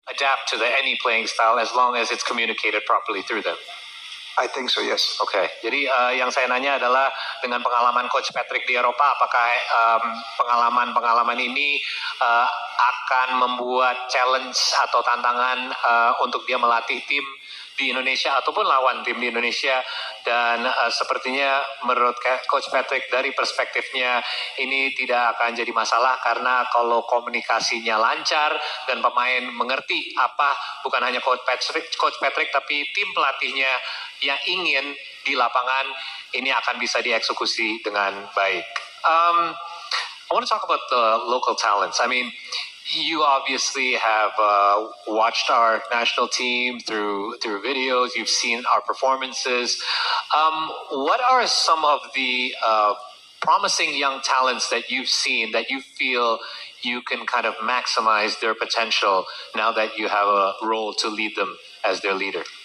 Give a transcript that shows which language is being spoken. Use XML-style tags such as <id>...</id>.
<en>adapt to any playing style as long as it's communicated properly through them. I think so, yes.</en> <id>Oke, jadi yang saya nanya adalah dengan pengalaman Coach Patrick di Eropa, apakah pengalaman ini akan membuat challenge atau tantangan untuk dia melatih tim di Indonesia ataupun lawan tim di Indonesia, dan sepertinya menurut Coach Patrick dari perspektifnya ini tidak akan jadi masalah karena kalau komunikasinya lancar dan pemain mengerti apa bukan hanya Coach Patrick tapi tim pelatihnya yang ingin di lapangan, ini akan bisa dieksekusi dengan baik.</id> <en>I want to talk about the local talents. I mean, you obviously have watched our national team through videos. You've seen our performances. What are some of the promising young talents that you've seen that you feel you can kind of maximize their potential now that you have a role to lead them as their leader?</en>